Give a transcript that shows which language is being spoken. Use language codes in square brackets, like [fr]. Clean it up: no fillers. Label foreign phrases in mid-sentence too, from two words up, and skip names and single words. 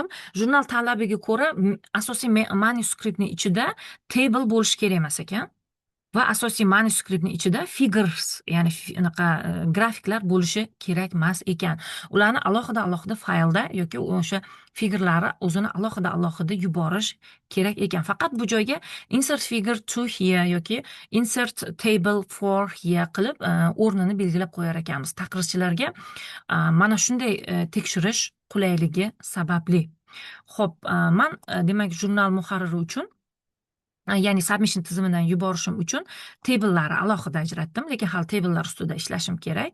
[uz] Jurnal talabiga ko'ra asosiy manuskriptning ichida table bo'lishi kerak emas ekan. Va asosiy manuskriptning ichida figures, ya'ni grafiklar bo'lishi kerak emas ekan. Ularni alohida faylda yoki o'sha figurlarni o'zini alohida yuborish kerak ekan. Faqat bu joyga [en] insert figure to here [uz] yoki [en] insert table for here [uz] qilib o'rnini belgilab qo'yar ekanmiz. Taqrizchilarga mana shunday tekshirish qulayligi sababli. Xo'p, men demak jurnal muharriri uchun ya'ni submission tizimidan yuborishim uchun table'larni alohida ajratdim, lekin hali table'lar ustida ishlashim kerak.